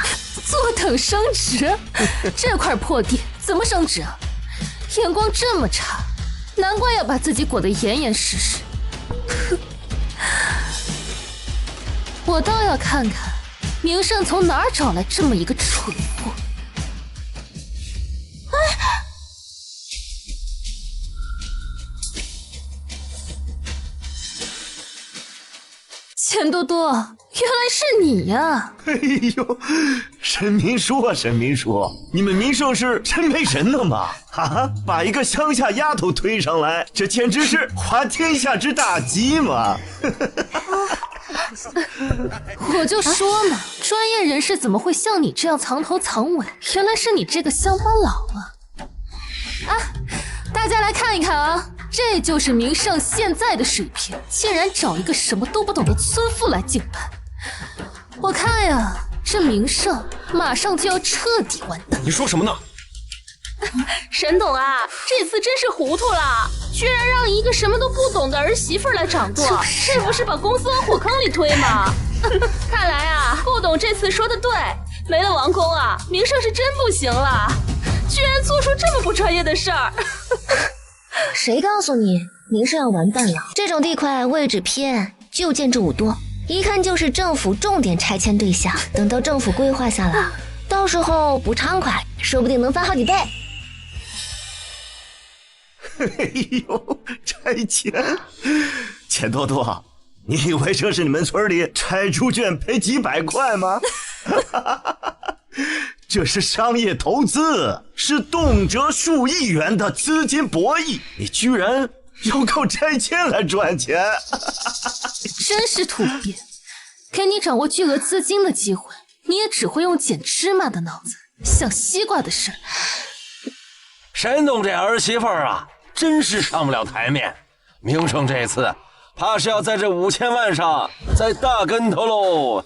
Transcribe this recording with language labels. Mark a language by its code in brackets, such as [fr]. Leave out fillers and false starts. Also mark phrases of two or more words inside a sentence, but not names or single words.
[zh] 坐等升職？這塊破地怎麼升職啊？眼光這麼差，難怪要把自己裹得嚴嚴實實。我倒要看看明勝從哪兒找來這麼一個蠢貨。钱多多，原来是你呀！哎呦，沈明叔啊，沈明叔，你们明胜是真没人了吗？啊，把一個鄉下丫頭推上來，這簡直是滑天下之大稽嘛！我就說嘛，專業人士怎麼會像你這樣藏頭藏尾？原來是你這個鄉巴佬啊！啊，大家來看一看啊！這就是明勝現在的水平，竟然找一個什麼都不懂的村婦來競拍。我看呀，這明勝馬上就要徹底完蛋。你說什麼呢？沈董啊，這次真是糊塗了，居然讓一個什麼都不懂的兒媳婦來掌舵，是不是把公司往火坑裡推嘛？看來啊，顧董這次說的對，沒了王宮啊，明勝是真不行了，居然做出這麼不專業的事兒。誰告訴你明勝要完蛋了？這種地塊位置偏，就建築物多，一看就是政府重點拆遷對象。等到政府規劃下來，到時候不暢快，說不定能翻好幾倍。哎呦，拆遷！錢多多，你以為這是你們村裡拆豬圈賠幾百塊嗎？這是商業投資，是動輒數億元的資金博弈，你居然要靠拆遷來賺錢，真是土鳖！給你掌握巨額資金的機會，你也只會用撿芝麻的腦子想西瓜的事。沈董這兒媳婦啊，真是上不了台面。明勝這次怕是要在這5000萬上栽大跟頭嘍。